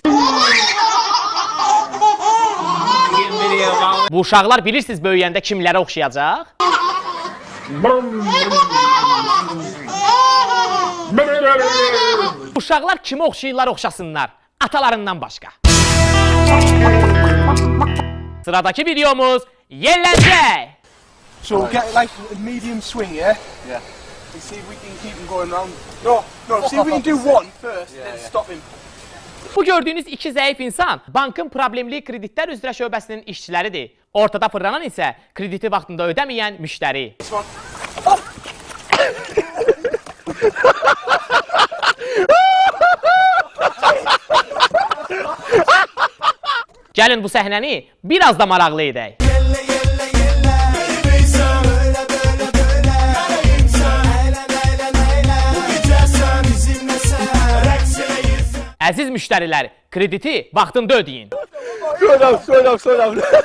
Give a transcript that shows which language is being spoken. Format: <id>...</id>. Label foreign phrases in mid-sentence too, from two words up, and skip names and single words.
<az>Bu uşaqlar bilirsiniz böyüyəndə kimlərə oxşayacaq? Uşaqlar kimə oxşayırlar oxşasınlar, atalarından başqa. Sıradakı videomuz yelləncək.</az> <en>So get like a medium swing, yeah? Yeah. And see if we can keep him going round. No, see if we can do one first, then stop him.</en> <az>Bu gördüyünüz iki zəif insan bankın problemli kreditlər üzrə şöbəsinin işçiləridir. Ortada fırlanan isə krediti vaxtında ödəməyən müştəri. Gəlin bu səhnəni biraz da maraqlı edək. Əziz müştərilər, krediti vaxtında ödeyin.</az> <en>Slow down.</en>